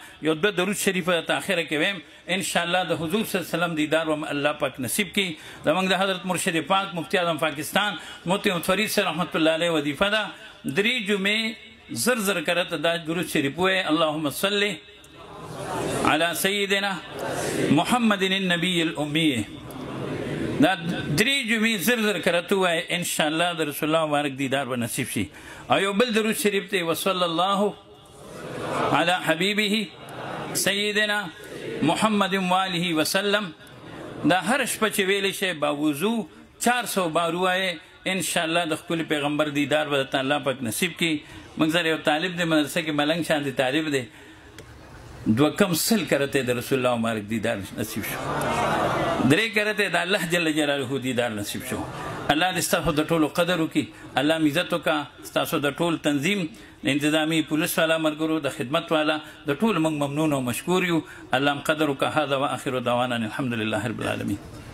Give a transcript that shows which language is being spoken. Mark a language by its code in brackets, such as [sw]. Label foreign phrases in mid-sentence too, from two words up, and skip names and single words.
[ps] یو دوه درود شریف ته اخره کې ویم ان شاء الله د حضور [ar] صلی الله علیه وسلم [ps] دیدار و الله پاک نصیب کی زمونږ د حضرت مرشد پاک مفتی اعظم پاکستان مفتی فرید سے [ar] رحمت الله علیه [ps] وظیفه ده 3 جمعې زر کرت دا درود شریف وې [ar] اللهم صل على سيدنا محمد النبي الامي [ps] دا 3 جمعې زر کرت وې [ar] ان شاء الله [ps] د رسول الله مبارک دیدار و نصیب شي او یو بل درود شریف ته [ar] وصلی الله على حبيبه سيدنا محمد واله وسلم [ps] دا هر شپه چې ویل شي باوضو 400 بار وایي [ar] ان شاء الله [ps] د خپل پیغمبر دیدار به الله پاک نصیب کی موږ سره یو طالب دی مدرسه کې ملنګ شان دی طالب دی 2 کم سل کرته د رسول الله مبارک دیدار نصیب شو 3 کرته د الله [ar] جل جلاله [ps] دیدار نصیب شو الله دې ستاسو د ټولو قدر وکړي الله عزت وکړه ستاسو د ټول تنظیم انتظامی پولیس والا مرګرو د خدمت والا د ټول موږ ممنون او مشکور یو الله قدر وکړه [ar] هذا واخر دعوانا الحمد لله رب العالمين